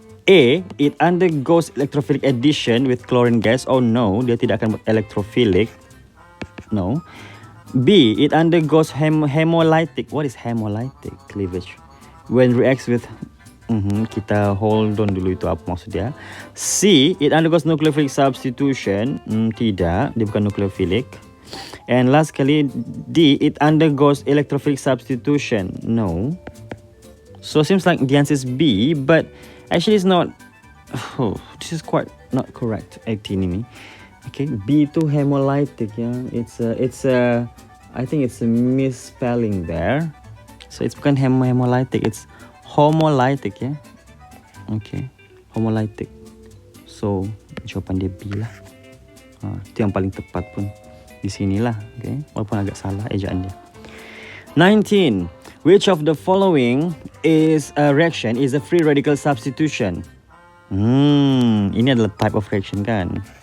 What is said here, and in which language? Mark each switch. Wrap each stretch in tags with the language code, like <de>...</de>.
<en>A, it undergoes electrophilic addition with chlorine gas.</en> <ms>Oh no, dia tidak akan electrophilic.</ms> <en>No. B, it undergoes hemolytic. What is hemolytic cleavage? When reacts with</en> <ms>kita hold on dulu itu apa maksud dia.</ms> <en>C, it undergoes nucleophilic substitution.</en> <ms>Tidak, dia bukan nucleophilic.</ms> <en>And last kali, D, it undergoes electrophilic substitution. No. So seems like the answer is B, but actually it's not. Oh, this is quite not correct. 18 ini. Okay, B itu hemolytic ya. It's a I think it's a misspelling there. So it's bukan hemolytic, it's homolytic ya.</en> <ms>Okay, homolytic. So jawapan dia B lah. Itu yang paling tepat pun di sinilah. Okay, walaupun agak salah ejaan dia. 19.</ms> <en>Which of the following is a reaction is a free radical substitution?</en> <ms>Ini adalah</ms> <en>type of reaction</en> <ms>kan?</ms>